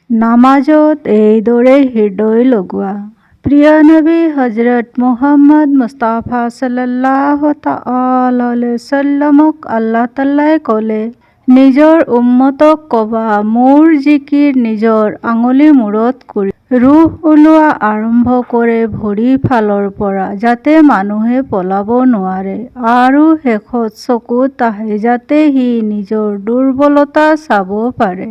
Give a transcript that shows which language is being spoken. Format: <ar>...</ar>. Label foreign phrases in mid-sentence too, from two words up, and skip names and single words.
<as>নামাজত এইদৰে হৃদয় লগোৱা। প্ৰিয় নবী হজৰত মুহাম্মদ মুস্তাফা</as> <ar>صلى الله تعالى عليه وسلم</ar> <as>আল্লাহ তাআলাই ক'লে, নিজৰ উম্মতক ক'বা, মোৰ জিকিৰ নিজৰ আঙুলি মূৰত কৰি ৰুহ ওলোৱা আৰম্ভ কৰে ভৰিৰ ফালৰ পৰা, যাতে মানুহে পলাব নোৱাৰে, আৰু শেষত চকুত আহে যাতে সি নিজৰ দুৰ্বলতা চাব পাৰে।</as>